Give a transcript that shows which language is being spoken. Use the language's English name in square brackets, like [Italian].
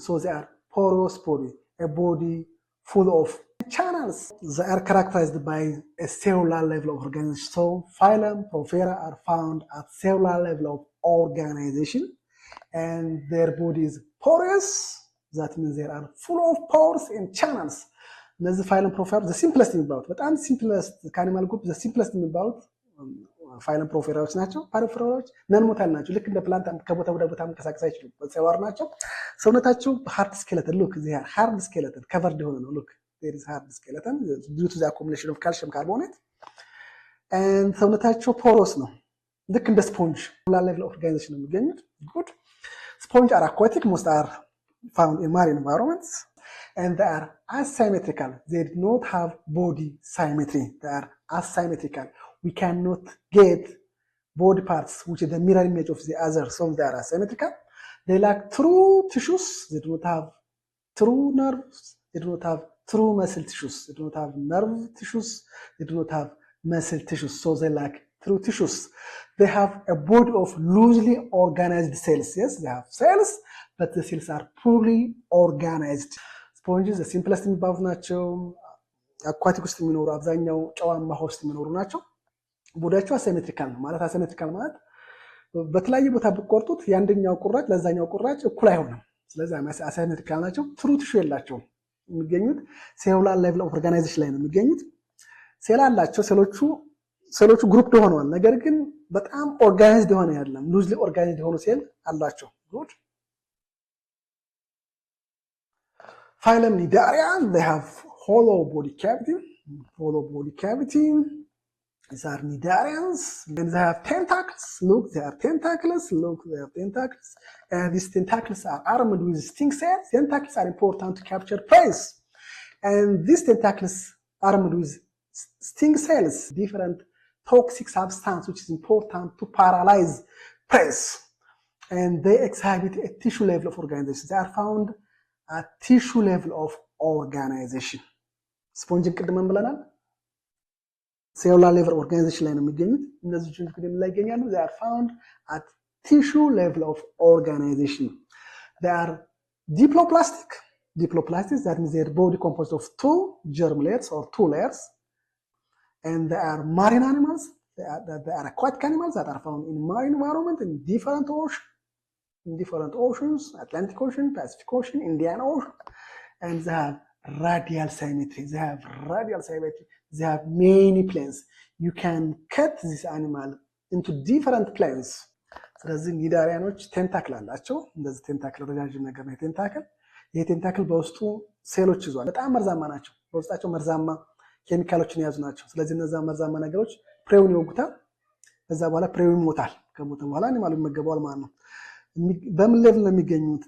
[English] So they are porous body, a body full of channels. They are characterized by a cellular level of organization. So phylum Porifera are found at cellular level of organization. And their body is porous. That means they are full of pores and channels. [Amharic] እነዚህ phylum Porifera [English] the simplest [Amharic] የሚባሉት በጣም simplest ከአኒማል ግሩፕ the simplest የሚባሉት phylum Poriferaዎች ናቸው። ፖሪፌራዎች ነን ሞታል ናቸው። ልክ እንደ ፕላንት ከቦታ ወደ ቦታ መንቀሳቀስ አይችሉም። በፀዋር ናቸው። ሰውነታቸው ሃርድ ስኬለተን ሉክ እዚህ ሃርድ ስኬለተን ከቨርድ የሆነ ነው። ሉክ [English] there is hard skeleton due to the accumulation of calcium carbonate. [Amharic] and ሰውነታቸው ፖሮስ ነው። ልክ እንደ ስፖንጅ ሌቭል ኦፍ ኦርጋናይዜሽን ነው የሚገኙት። [English] good sponge are aquatic. Most are found in marine environments. And they are asymmetrical. They do not have body symmetry. They are asymmetrical. We cannot get body parts which is the mirror image of the other, so they are asymmetrical. They lack true tissues. They do not have true nerves. They do not have true muscle tissues. They do not have nerve tissues. They do not have muscle tissues, so they lack true tissues. They have a body of loosely organized cells. Yes, they have cells, but the cells are poorly organized. Sponges, the simplest [Amharic] የሚባሉት ናቸው። አኳቲክ ውስጥ የሚኖሩ አብዛኛው ጨዋማ ውስጥ የሚኖሩ ናቸው። ቦዲያቸው አሲሜትሪካል ነው ማለት አሲሜትሪካል ማለት በተለያየ ቦታ ብቆርጡት የአንደኛው ቁራጭ ለዛኛው ቁራጭ እኩል አይሆንም። ስለዚህ አሲሜትሪካል ናቸው። ትሩ ቲሹ የላቸውም። የሚገኙት ሴሉላር ሌቭል ኦፍ ኦርጋናይዜሽን ላይ ነው የሚገኙት። ሴል አላቸው። ሴሎቹ ግሩፕ ሆነዋል። ነገር ግን በጣም ኦርጋናይዝድ የሆነ አይደለም። ሉዝሊ ኦርጋናይዝድ የሆኑ ሴል አላቸው። ጉድ ፋይለም ኒዳሪያ [English] they have hollow body cavity. These are Cnidarians, and they have tentacles. Look, they have tentacles. And these tentacles are armed with sting cells. Tentacles are important to capture prey, and these tentacles armed with sting cells, different toxic substance which is important to paralyze prey, and they exhibit a tissue level of organization. They are found at tissue level of organization. [Amharic] ስፖንጅን ቅድመን ብለናል። ሴሉላር ሌቭል ኦርጋናይዜሽን ላይ ነው የሚገኙት። እነዚህ ጅንስ ላይ ይገኛሉ። [English] they are found at tissue level of organization. They are diploplastic. That means their body composed of 2 germ layers or 2 layers. And they are marine animals. They are aquatic animals that are found in marine environment in different oceans, Atlantic Ocean, Pacific Ocean, Indian Ocean. And they have radial symmetry. They have many planes. You can cut this animal into different planes. [Amharic] ስለዚህ ኒዳሪያኖች ቴንታክል አላቸው። እንደዚህ ቴንታክል ረጃጅም ነገር ነው ቴንታክል። ይሄ ቴንታክል በውስጡ ሴሎች ይዟል። በጣም መርዛማ ናቸው። በውስጣቸው መርዛማ ኬሚካሎችን የያዙ ናቸው። ስለዚህ እነዛ መርዛማ ነገሮች ፕሬውን ይወጉታል። ከዛ በኋላ ፕሬው ይሞታል። ከሞተ በኋላ አኒማሉ ይመገበዋል ማለት ነው። በምን ሌቭል ነው የሚገኙት?